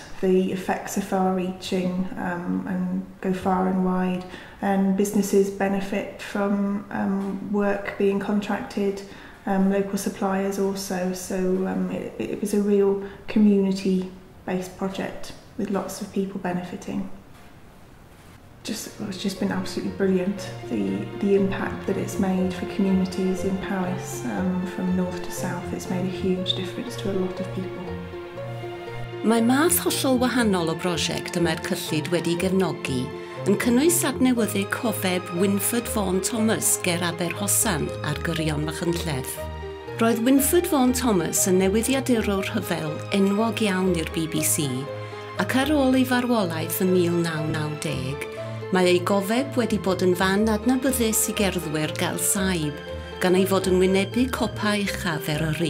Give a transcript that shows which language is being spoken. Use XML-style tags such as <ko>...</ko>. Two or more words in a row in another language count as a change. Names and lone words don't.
<en>The effects are far-reaching and go far and wide, and businesses benefit from work being contracted, local suppliers also, so it was a real community-based project with lots of people benefiting. It's just been absolutely brilliant, the impact that it's made for communities in Powys, from north to south. It's made a huge difference to a lot of people.</en> <cy>Mae math hollol wahanol o brosiect y mae'r cyllid wedi gefnogi yn cynnwys adnewyddu cofeb V013 ger Aberhosan ar gyrion Machynlleth. Roedd V013 yn newyddiadurwr rhyfel enwog iawn i'r BBC, ac ar ôl ei farwolaeth yn 1990, mae ei gofeb wedi bod yn fan adnabyddus i gerddwyr gael saib, gan ei fod yn wynebu copa uchaf Eryri.</cy>